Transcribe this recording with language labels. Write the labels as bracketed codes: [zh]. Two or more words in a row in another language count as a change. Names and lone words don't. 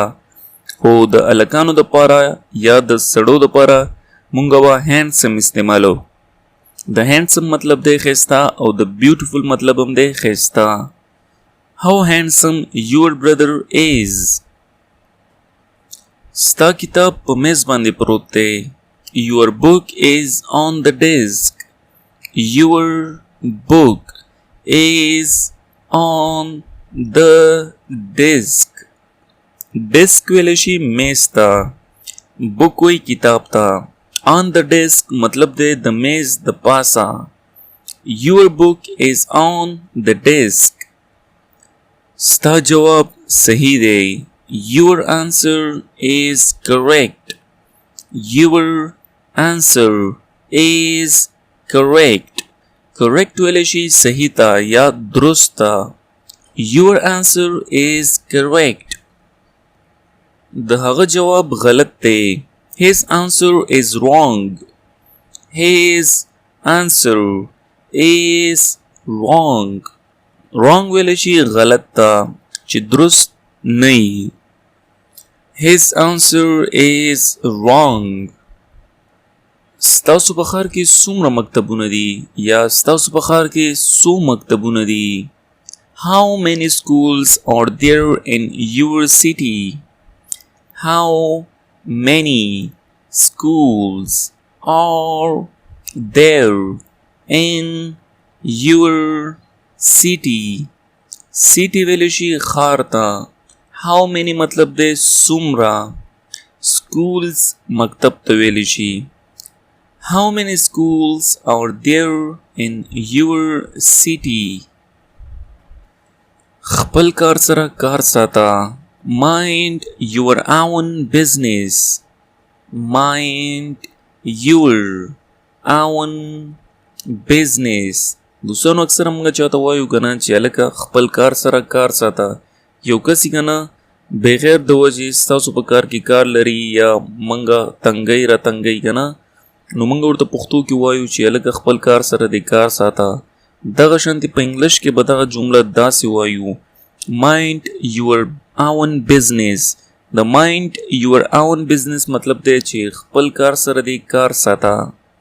[ps] خو د الکانو د پاره یا د سړو د پاره مونږ به handsome استعمالو. د handsome مطلب دی ښایسته او د بیوټیفل مطلب هم دی ښایسته. [en] How handsome your brother is. [ps] ستا کتاب په میز باندې پروت دی. [en] Your book is on the desk. Your book is on the desk. [ps] desk ویلی شي میز ته. book وی کتاب ته. [en] on the desk [ps] مطلب دی د میز د پاسه. [en] Your book is on the desk. [ps] ستا جواب صحیح دی. [en] Your answer is correct. Your answer is correct. [ps] correct ویلی شي صحیح ته یا درست ته. [en] Your answer is correct. [ps] د هغه جواب غلط دی. [en] His answer is wrong. His answer is wrong. [ps] wrong ویلی شي غلط ته چې درست نه وي. [en] His answer is wrong. [ps] ستاسو په ښار کې څومره مکتبونه دي یا ستاسو په ښار کې څو مکتبونه دي. [en] How many schools are there in your city? How many schools are there in your city? [ps] city ویلی شي ښار ته. [en] How many [ps] مطلب دی څومره. schools مکتب ته ویلی شي. [en] How many schools are there in your city? [ps] خپل کار سره کار ساته. [en] mind your own business. mind your own business. [ps] دوستانو اکثر موږ چاته وایو کنه چې هلکه خپل کار سره کار ساته. یو کس کنه بغیر د وجې ستاسو په کار کې کار لري یا منګه تنګۍ را تنګۍ کنه نو موږ ورته پښتو کې وایو چې هلکه خپل کار سره د کار ساته. دغه شانتې په انګلیش کې به دغه جمله داسې وایو [en] mind your own business. [ps] د [en] mind your own business [ps] مطلب دی چې خپل کار سره د کار ساته.